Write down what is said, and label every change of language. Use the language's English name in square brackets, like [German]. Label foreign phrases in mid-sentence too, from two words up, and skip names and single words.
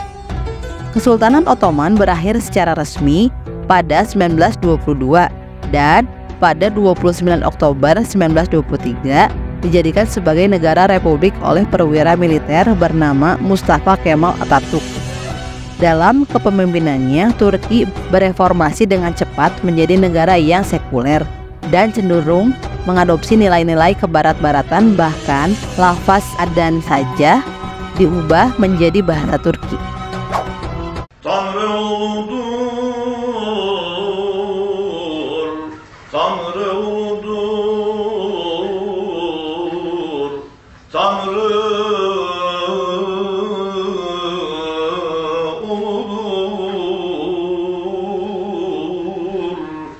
[Indonesian] Kesultanan Ottoman berakhir secara resmi pada 1922 dan pada 29 Oktober 1923 dijadikan sebagai negara republik oleh perwira militer bernama Mustafa Kemal Atatürk. Dalam kepemimpinannya, Turki bereformasi dengan cepat menjadi negara yang sekuler dan cenderung mengadopsi nilai-nilai kebarat-baratan, bahkan lafaz adzan saja diubah menjadi bahasa Turki. [Turkish] Tanrı uludur, Tanrı uludur, Tanrı uludur.